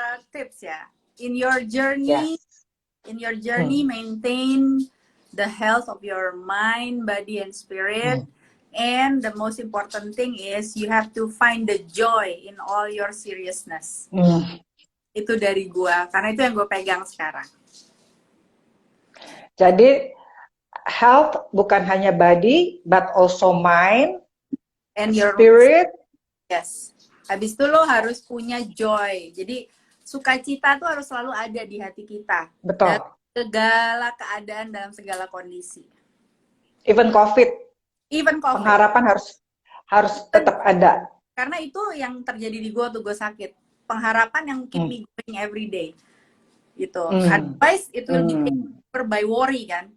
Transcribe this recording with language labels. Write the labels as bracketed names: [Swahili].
[Indonesian] Tips ya. [English] In your journey, maintain the health of your mind, body, and spirit. And the most important thing is you have to find the joy in all your seriousness. [Indonesian] Itu dari gua, karena itu yang gue pegang sekarang. Jadi [English] health [Indonesian] bukan hanya [English] body, but also mind and your spirit. [Indonesian] Yes. Habis itu lo harus punya joy. Jadi sukacita tuh harus selalu ada di hati kita. Betul. Dalam segala keadaan, dalam segala kondisi. Even COVID. Pengharapan harus tetap ada. Karena itu yang terjadi di gue tuh, gue sakit. Pengharapan yang [English] keep me going every day. Gitu. Otherwise it will be taken over by worry kan.